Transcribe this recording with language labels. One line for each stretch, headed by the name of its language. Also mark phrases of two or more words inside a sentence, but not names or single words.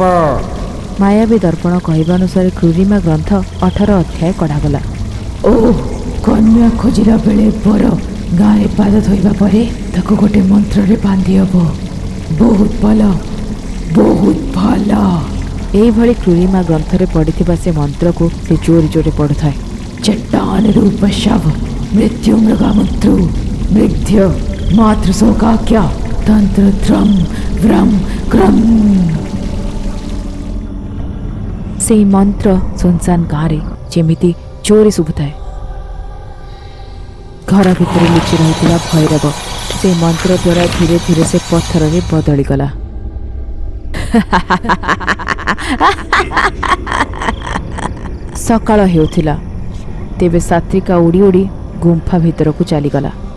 Odia: ମାୟାବୀ ଦର୍ପଣ କହିବା ଅନୁସାରେ କ୍ରୁରିମା ଗ୍ରନ୍ଥ 18 ଅଧ୍ୟାୟ କଢ଼ାଗଲା। ଓ କନ୍ୟା ଖୋଜିଲା ବେଳେ ବର ଗାଁରେ ପାଦ ଧୋଇବା ପରେ ତାକୁ ଗୋଟେ ମନ୍ତ୍ରରେ ବାନ୍ଧି ହବ। ବହୁତ ଭଲ, ବହୁତ ଭଲ। ଏଇଭଳି କ୍ରୁରିମା ଗ୍ରନ୍ଥରେ ପଡ଼ିଥିବା ସେ ମନ୍ତ୍ରକୁ ସେ ଜୋରେ ଜୋରେ ପଢ଼ୁଥାଏ।
Sanskrit: चट्टान रूप शव मृत्यु मृगामुत्रु मृग्ध्य मातृशोकाख्या तंत्र त्रम व्रम क्रम।
Odia: ସେଇ ମନ୍ତ୍ର ସୁନସାନ ଗାଁରେ ଯେମିତି ଜୋରେ ଶୁଭୁଥାଏ। ଘର ଭିତରେ ଲୁଚି ରହିଥିବା ଭୈରବ ସେ ମନ୍ତ୍ର ଦ୍ୱାରା ଧୀରେ ଧୀରେ ସେ ପଥରରେ ବଦଳିଗଲା। ସକାଳ ହେଉଥିଲା, ତେବେ ସାତ୍ରିକା ଉଡ଼ି ଉଡ଼ି ଗୁମ୍ଫା ଭିତରକୁ ଚାଲିଗଲା।